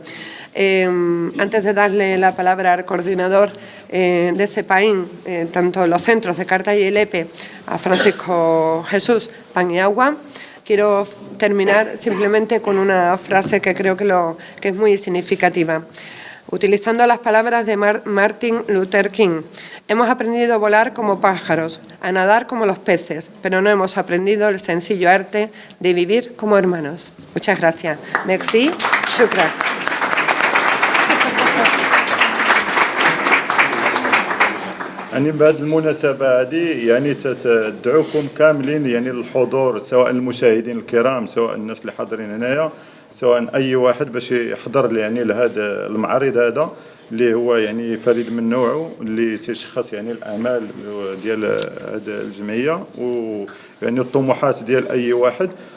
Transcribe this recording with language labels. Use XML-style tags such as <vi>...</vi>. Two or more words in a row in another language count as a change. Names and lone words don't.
<es>Antes de darle la palabra al coordinador de CEPAIN, tanto los centros de Cartaya y Lepe, a Francisco Jesús Paniagua, quiero terminar simplemente con una frase que creo que es muy significativa. Utilizando las palabras de Martin Luther King, hemos aprendido a volar como pájaros, a nadar como los peces, pero no hemos aprendido el sencillo arte de vivir como hermanos. Muchas gracias.</es> <fr>Merci,</fr> <ar>shukran. يعني بهذه المناسبة هذه يعني تدعوكم كاملين يعني للحضور، سواء المشاهدين الكرام سواء الناس اللي حاضرين هنايا، سواء أي واحد باش يحضر يعني لهذا المعرض هذا اللي هو يعني فريد من نوعه، اللي تيشخص يعني الأعمال ديال هذه الجمعية ويعني الطموحات ديال أي واحد.</ar>